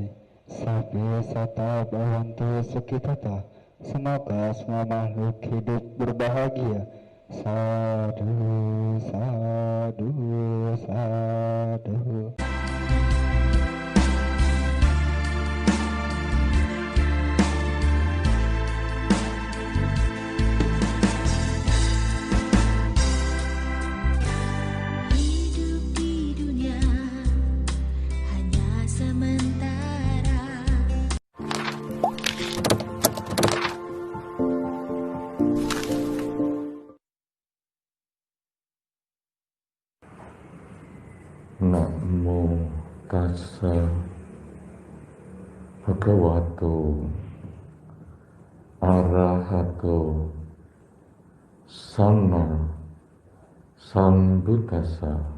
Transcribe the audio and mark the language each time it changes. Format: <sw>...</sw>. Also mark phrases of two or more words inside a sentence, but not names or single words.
<pi>Sabbe sata bhavantu sukhitata.</pi> <id>Semoga semua makhluk hidup berbahagia.</id> <pi>Sadu, sadu, sadu.</pi> <id>Hidup di dunia hanya sementara.</id> <pi>Namo tassa bhagavato arahato sama sambuddhassa.</pi>